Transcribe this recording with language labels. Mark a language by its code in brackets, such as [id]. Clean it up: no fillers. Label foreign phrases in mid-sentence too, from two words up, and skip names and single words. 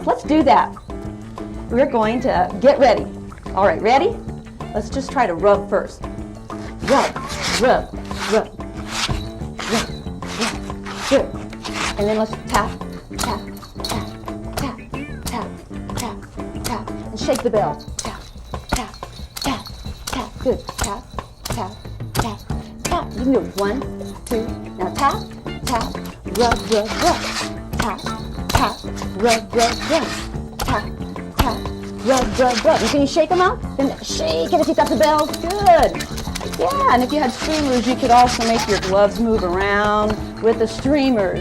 [en] Let's do that. We're going to get ready. All right, ready? Let's just try to rub first. Rub, rub, rub, rub, rub. Good. And then let's tap, tap, tap, tap, tap, tap, tap. And shake the bell. Tap, tap, tap, tap. Good. Tap, tap, tap, tap. tap. You can do 1, 2. Now tap, tap, rub, rub, rub. Tap, tap, rub, rub, rub. Tap, tap, rub, rub, rub. And can you shake them out? Then shake it if you've got the bells. Good. Yeah, and if you had streamers, you could also make your gloves move around with the streamers.